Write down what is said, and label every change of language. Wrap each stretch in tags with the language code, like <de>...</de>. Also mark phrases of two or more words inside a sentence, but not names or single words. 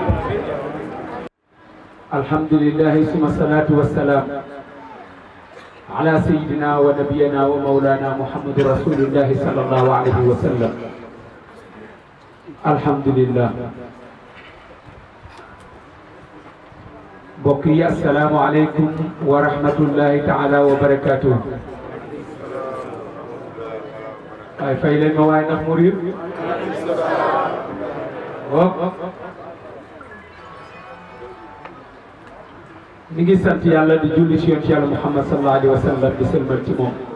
<ar>الحمد لله ثم الصلاة والسلام على سيدنا ونبينا ومولانا محمد رسول الله صلى الله عليه وسلم. الحمد لله. بقي السلام عليكم ورحمة الله تعالى وبركاته.</ar> <wo>ay fay leen ma waaye ndax mu riir mi ngi sant yàlla di julli ci yonent yàlla Muhammad</wo> <ar>صلى الله عليه وسلم</ar> <wo>di sëlmal ci moom</wo>